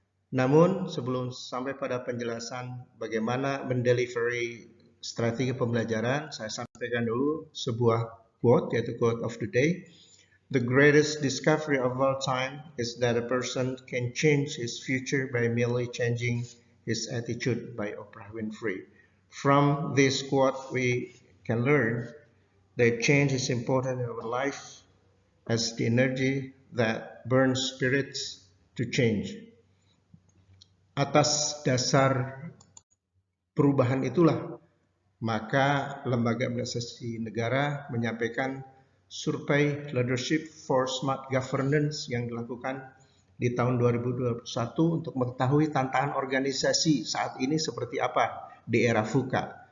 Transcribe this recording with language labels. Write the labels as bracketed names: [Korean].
[Indonesian] Namun sebelum sampai pada penjelasan bagaimana mendelivery strategi pembelajaran, saya sampaikan dulu sebuah quote, yaitu [English] quote of the day. The greatest discovery of all time is that a person can change his future by merely changing his attitude, by Oprah Winfrey. From this quote, we can learn that change is important in our life as the energy that burns spirits to change. [Indonesian] Atas dasar perubahan itulah, maka Lembaga Administrasi Negara menyampaikan survei Leadership for Smart Governance yang dilakukan di tahun 2021 untuk mengetahui tantangan organisasi saat ini seperti apa di era VUCA.